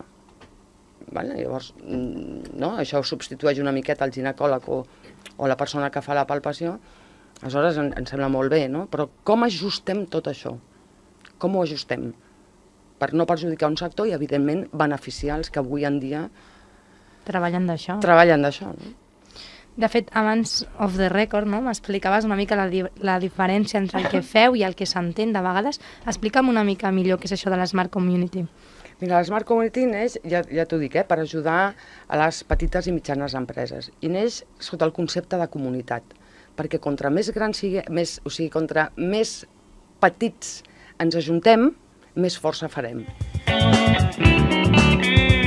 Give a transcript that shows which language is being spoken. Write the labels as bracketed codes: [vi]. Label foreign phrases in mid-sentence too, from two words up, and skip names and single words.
[ca] Llavors, això substitueix una miqueta el ginecòleg o la persona que fa la palpació. Aleshores, ens sembla molt bé, no? Però com ajustem tot això? Com ho ajustem? Per no perjudicar un sector i, evidentment, beneficiar els que avui en dia treballen d'això. No? De fet, abans, [en] off the record, [ca] m'explicaves una mica la diferència entre el que feu i el que s'entén de vegades. Explica'm una mica millor què és això de la Smart Community. Mira, la Smart Community neix, ja t'ho dic, per ajudar a les petites i mitjanes empreses. I neix sota el concepte de comunitat, perquè contra més grans contra més petits ens ajuntem, més força farem.